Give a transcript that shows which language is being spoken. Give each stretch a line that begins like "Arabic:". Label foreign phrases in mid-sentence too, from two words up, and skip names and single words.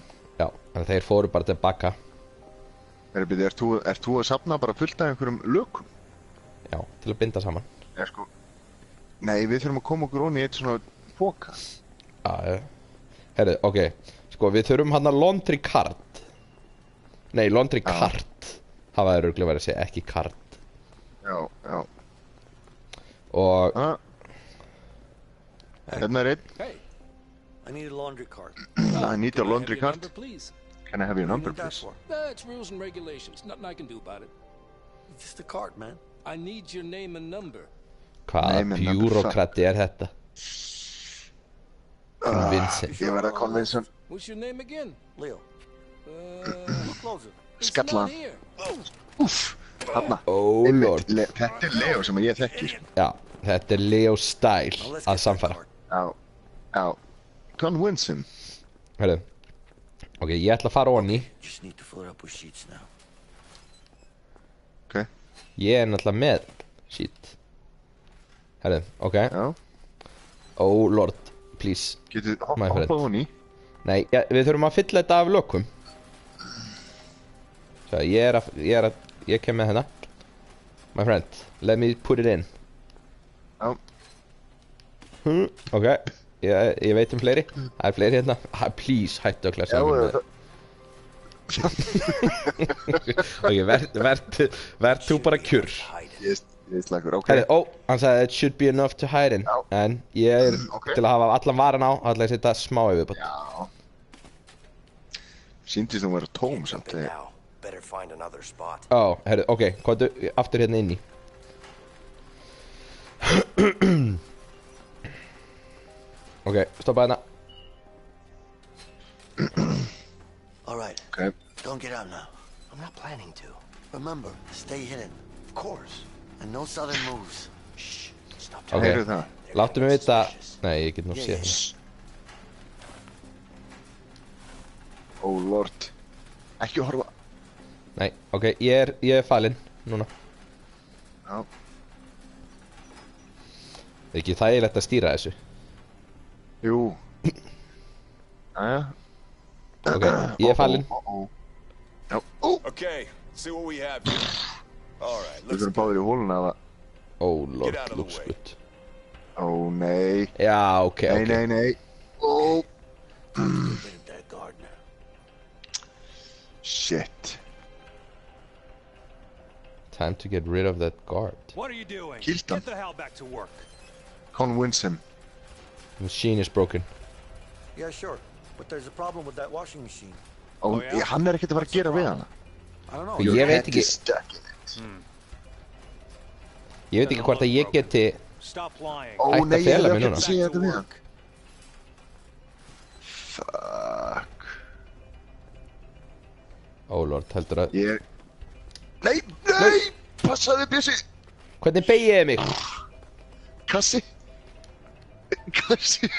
Icelandic: Já, þannig að þeir fóru bara tilbaka. Ert þú að safna bara fullt af einhverjum lökum? Já, til að binda saman. Sko. Nei, við þurfum að koma okkur onni í eitt svona póka. Já. Herðu, ok. Sko, við þurfum hann að
English: laundry cart. Nei, laundry cart.
Icelandic: Hafa þeir örugglega verið að segja, ekki cart. Já. Og... Hérna er einn.
English: Hey, I need a laundry cart. I need a laundry can I have your cart. number, please? Can I have your number, What do you need please? that for? It's rules and regulations. Nothing I can do about it. It's just a cart, man. I need your name and number.
Icelandic: Hvaða Nei, menn, bjúrokrati er þetta? Vincent. Ég verð að konvinsa
English: What's your name again? Leo, close it. It's
Icelandic: Skalla.
English: not here. Hanna. Oh lord.
Icelandic: Þetta er Leo sem ég þekki, sko. Já, þetta er Leo Style
English: Now let's
Icelandic: að
English: get that
Icelandic: samfara.
English: cart.
Icelandic: Já. Convince Herðu. Ok, ég ætla að fara onni.
English: Just need to fill it up with sheets now.
Icelandic: Ok. Ég er náttúrulega með shit. Herðu, ok. Já.
English: Oh lord, please.
Icelandic: Getur
English: My friend.
Icelandic: hoppað hún í? Nei, ja, við þurfum að fylla þetta af lökum. Svo ég kem með hérna.
English: My friend, let me put it in.
Icelandic: Já. Ok, ég veit fleiri. Það fleiri hérna. Please, hættu að klessa Já, Ok, verð þú bara kjur. Ég slagur, ok. Hann sagði
English: it should be enough to hide in.
Icelandic: Já. En ég Ok. til að hafa allan varan á, ætla ég að setja smá yfirbót. Já. Sýndist þú vera tóm samt þegar.
English: Now, better find another spot.
Icelandic: Ok, komdu aftur hérna inn í. Ok, stoppa hérna.
English: All right. Ok. Don't get out now. I'm not planning to. Remember, stay hidden. Of course. And no sudden moves. Shh. Stop
Icelandic: Ok,
English: talking.
Icelandic: Heyrðu það? láttu mig vita. Nei, ég get nú séð hérna.
English: Oh lord.
Icelandic: Ekki horfa. Nei, ok, ég er falinn núna. Já. Það er ekki þægilegt að stýra þessu. Jú. Jæja. Ok, ég er falinn. Já.
English: Okay, see what we have here. All right,
Icelandic: Við
English: let's
Icelandic: þurfum báðir í hóluna eða.
English: Oh lord, Get out of the looks way. good.
Icelandic: Ó nei. Já, ok, Nei, ok. nei, nei. Ó.
English: Get rid of that gardener. Shit. Time to get rid of that guard. What are you doing? Killed him. Get the hell back to work. Convince him. The machine is broken. Yeah, sure. But there's a problem with that washing machine.
Icelandic: Og já. hann er ekkert að fara að gera við hana.
English: I don't know.
Icelandic: Og ég veit
English: Head
Icelandic: ekki,
English: is stuck in it.
Icelandic: ég veit ekki hvort að ég geti.
English: Stop lying.
Icelandic: Ó Hætt að nei, ég fela hef mig ekki núna. að segja þetta við hann. Fuck.
English: Oh lord,
Icelandic: heldur að. Ég... Nei, nei! Passaði Bjössi! Hvernig beigið þið mig? Kassi! Kassi!